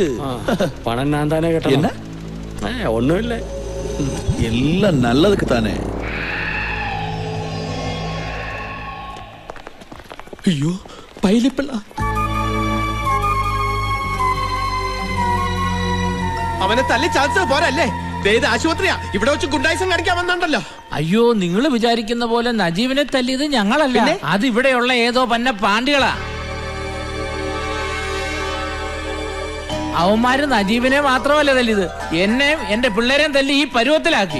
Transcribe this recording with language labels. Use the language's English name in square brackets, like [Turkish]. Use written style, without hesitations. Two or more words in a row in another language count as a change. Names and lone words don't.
[Tamil] பணம் நான் தானே கட்டணும். என்ன? ஒண்ணும் இல்ல, எல்லாம் நல்லதுக்கு தானே. ஐயோ, பைலிப்பிள்ளா. [Malayalam] അവനെ തല്ലി ചാച്ചത് പോരല്ലേ? ഇത് ആശുപത്രിയാ, ഇവിടെ വെച്ച് ഗുണ്ടായിസം കാണിക്കാൻ വന്നുണ്ടല്ലോ. അയ്യോ, നിങ്ങൾ വിചാരിക്കുന്ന പോലെ നജീബിനെ തല്ലിയത് ഞങ്ങളല്ല, അത് ഇവിടെയുള്ള ഏതോ പന്ന പാണ്ടികളാ. അവന്മാര് നജീബിനെ മാത്രമല്ല തല്ലിയത്, എന്നെയും എന്റെ പിള്ളേരെയും തല്ലി ഈ പരുവത്തിലാക്കി.